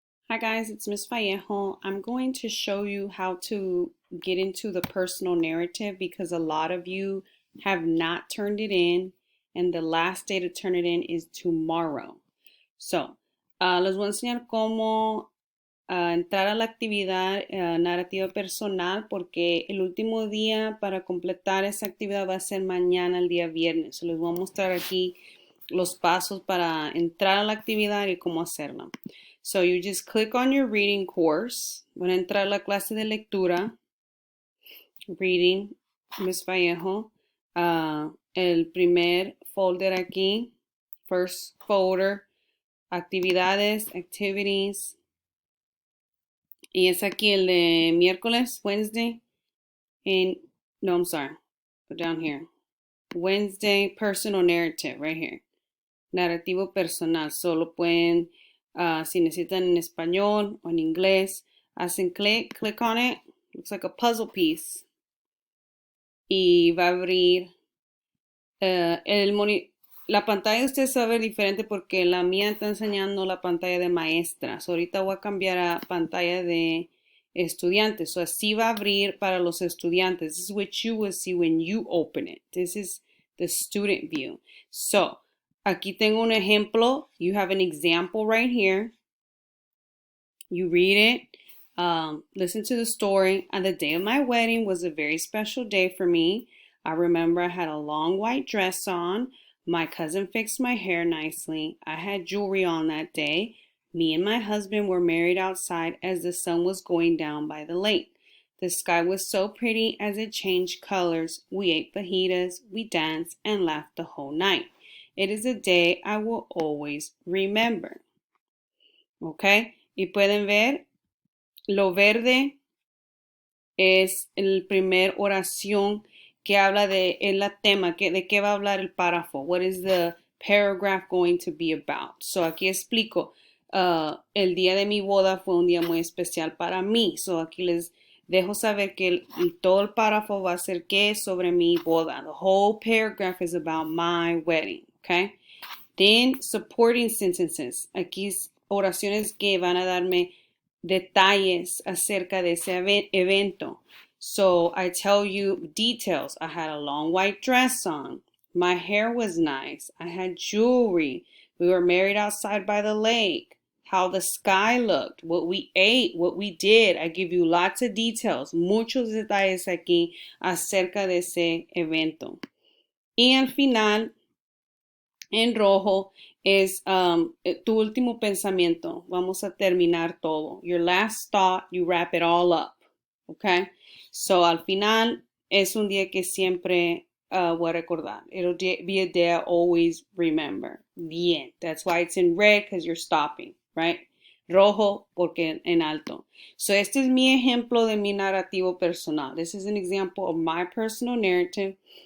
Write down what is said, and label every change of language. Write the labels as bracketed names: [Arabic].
[English] Hi guys, it's Miss Vallejo. I'm going to show you how to get into the personal narrative because a lot of you have not turned it in and the last day to turn it in is tomorrow. [Spanish] So, les voy a enseñar cómo entrar a la actividad narrativa personal porque el último día para completar esa actividad va a ser mañana, el día viernes. So, les voy a mostrar aquí los pasos para entrar a la actividad y cómo hacerla. [English] So you just click on your reading course. [Spanish] Van a entrar a la clase de lectura. Reading, Miss Vallejo. El primer folder aquí. [English] First folder. Actividades, activities. [Spanish] Y es aquí el de miércoles, Wednesday. [English] No, I'm sorry. Go down here. Wednesday, personal narrative, right here. [Spanish] Narrativo personal. Solo pueden, si necesitan en español o en inglés, hacen [English] click on it. Looks like a puzzle piece. [Spanish] Y va a abrir la pantalla de ustedes va a ver diferente porque la mía está enseñando la pantalla de maestra. So, ahorita voy a cambiar a pantalla de estudiantes. So, así va a abrir para los estudiantes. [English] This is what you will see when you open it. This is the student view. [Spanish] So, aquí tengo un ejemplo. [English] You have an example right here. You read it. Listen to the story. And the day of my wedding was a very special day for me. I remember I had a long white dress on. My cousin fixed my hair nicely. I had jewelry on that day. Me and my husband were married outside as the sun was going down by the lake. The sky was so pretty as it changed colors. We ate fajitas, we danced, and laughed the whole night. It is a day I will always remember. Okay? [Spanish] Y pueden ver, lo verde es el primer oración que habla de el tema, de qué va a hablar el párrafo. [English] What is the paragraph going to be about? [Spanish] So aquí explico. El día de mi boda fue un día muy especial para mí. So aquí les dejo saber que todo el párrafo va a ser qué sobre mi boda. [English] The whole paragraph is about my wedding. Okay? Then supporting sentences. [Spanish] Aquí oraciones que van a darme detalles acerca de ese evento. [English] So I tell you details. I had a long white dress on. My hair was nice. I had jewelry. We were married outside by the lake. How the sky looked. What we ate. What we did. I give you lots of details. [Spanish] Muchos detalles aquí acerca de ese evento. Y al final, en rojo, es tu último pensamiento. Vamos a terminar todo. [English] Your last thought, you wrap it all up. Okay? [Spanish] So, al final, es un día que siempre voy a recordar. [English] It'll be a day I always remember. Bien. That's why it's in red, because you're stopping, right? [Spanish] Rojo, porque en alto. So, este es mi ejemplo de mi narrativo personal. [English] This is an example of my personal narrative.